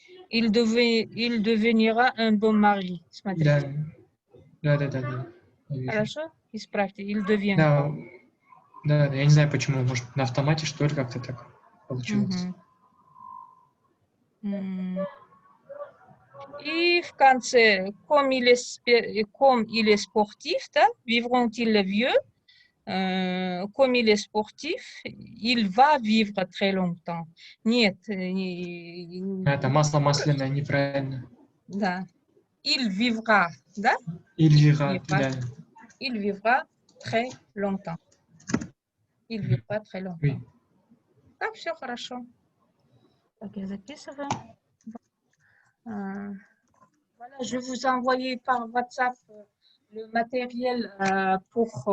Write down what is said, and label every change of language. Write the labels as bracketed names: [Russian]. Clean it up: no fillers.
[French] Il devenira un bon mari. [Russian] Смотрите. Да. Я вижу. Хорошо? Исправьте. [French] Il devient. [Russian] Да, я не знаю почему, может на автомате что ли как-то так получилось. И в конце, [French] comme il est sportif, да, vivront-ils vieux? Comme il est sportif, il va vivre très longtemps. [Russian] Нет. Это масло масляное, неправильно. [French] Да. Il vivra, да? Il vivra, да. Il vivra très longtemps. Il vivra très longtemps. Oui. [Russian] Так, все хорошо. Так, я записываю. [French] Voilà, je vais vous envoyer par WhatsApp le matériel pour...